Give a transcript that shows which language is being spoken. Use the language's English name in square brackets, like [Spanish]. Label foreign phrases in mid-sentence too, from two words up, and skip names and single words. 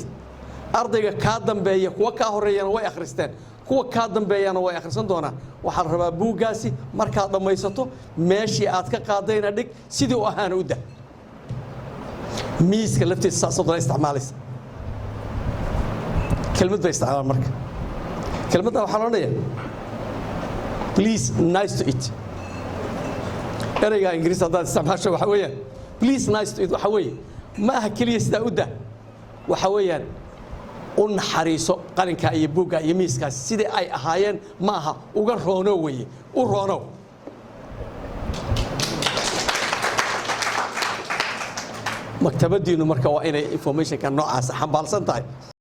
[Somali] ardayga kaa dambeeya kuwa kaa horreeyana way akhristeen, kuwa kaa dambeeyana way akhrisan doonaan. waxaa la rabaa buuggaasi markaad dhammaysato meeshii aad ka qaadayna dhig, sidii u ahaana u dah. miiska laftiisa saasoo isticmaalaysa. kelmad bay isticmaalaan marka. kelmadda waxaa loo leeyahay [English] please nice to eat. [Somali] ereyga ingiriis haddaad isticmaasho waxa weeyaan [English] please nice to eat [Somali] waxa weeye ma aha keliya sidaa u dah. waxa weeyaan u naxariiso qalinka iyo buugga iyo miiskaas sidii ay ahaayeen ma aha uga roono weeye u roono maktabadiinu marka waa inay informationka noocaas xambaarsan tahay